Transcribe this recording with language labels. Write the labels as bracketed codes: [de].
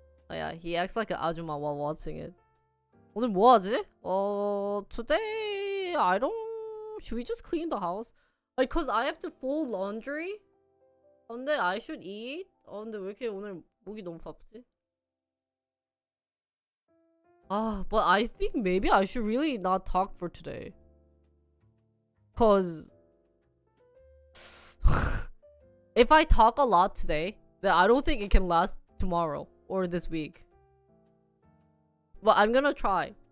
[en] yeah, he acts like an 아줌마 while watching it. [ko] 오늘 뭐 하지? [en] Today I don't... Should we just clean the house? Like, cause I have to fold laundry. [ko] 근데 [en] I should eat. [ko] 근데 왜 이렇게 오늘 목이 너무 바쁘지? [en] But I think maybe I should really not talk for today. Cause... if I talk a lot today, then I don't think it can last tomorrow or this week. But I'm gonna try.